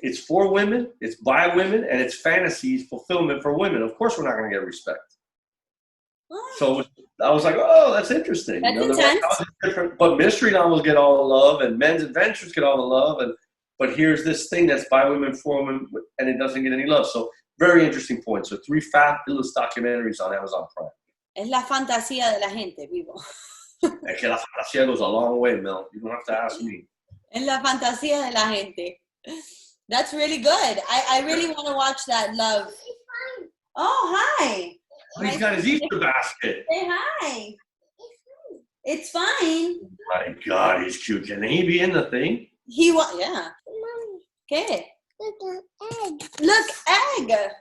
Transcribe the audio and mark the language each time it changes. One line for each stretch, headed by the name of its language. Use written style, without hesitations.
English: It's for women, it's by women, and it's fantasies fulfillment for women. Of course we're not going to get respect. What? So I was like, oh, that's interesting. That's the intense. novels are different, but mystery novels get all the love, and men's adventures get all the love, but here's this thing that's by women for women, and it doesn't get any love. So very interesting point. So 3 fabulous documentaries on Amazon Prime.
Spanish: Es la fantasía de la gente, vivo. Es que la fantasía
English: goes a long way, Mel. You don't have to ask me.
Spanish: Es la fantasía de la gente.
English: That's really good. I really want to watch that, love. Oh, hi. Oh, he's got his Easter basket. Say hi. It's fine. Oh my God, he's cute. Can he be in the thing? Yeah. ¿Qué? Look, egg.